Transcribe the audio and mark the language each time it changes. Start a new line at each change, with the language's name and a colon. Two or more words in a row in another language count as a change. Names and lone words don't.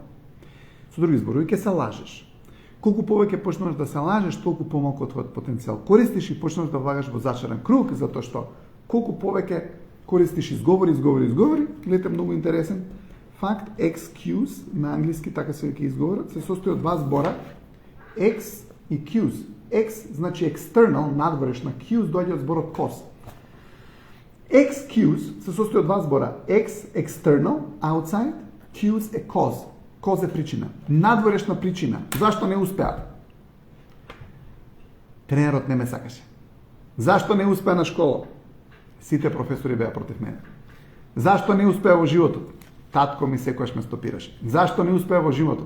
Macedonian: Со други зборови, ќе се лажеш. Колку повеќе почнеш да се лажеш, толку помалку твојот потенцијал користиш и почнеш да влагаш во зачаран круг, затоа што колку повеќе користиш изговори, гледате многу интересен факт, excuse на англиски, така се веќе изговорат, се состои од два збора, ex и cuse. Ex значи external, надворешна, cuse доаѓа од зборот cause. Excuse се состои од два збора,
English: ex external, outside, cuse е cause.
Macedonian: Cause е причина. Надворешна причина. Зашто не успеа? Тренерот не ме сакаше. Зашто не успеа на школа? Сите професори беа против мене. Зашто не успеа во животот? Татко ми секогаш ме стопираше. Зашто не успеа во животот?